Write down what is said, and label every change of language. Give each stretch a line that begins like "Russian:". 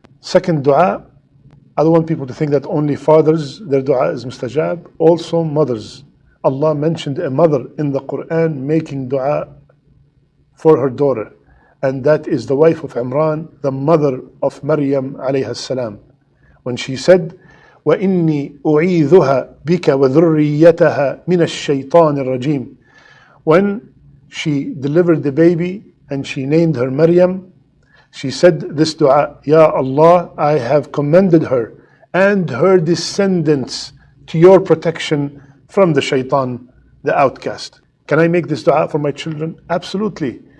English: Second dua, I don't want people to think that only fathers, their dua is mustajab. Also mothers. Allah mentioned a mother in the Quran making dua for her daughter. And that is the wife of Imran, the mother of Maryam alayha salam. When she said,
Arabic: وَإِنِّي أُعِيذُهَا بِكَ وَذُرِّيَّتَهَا مِنَ الشَّيْطَانِ الرَّجِيمِ.
English: When she delivered the baby and she named her Maryam, she said this dua, Ya Allah, I have commended her and her descendants to your protection from the shaitan, the outcast. Can I make this dua for my children? Absolutely.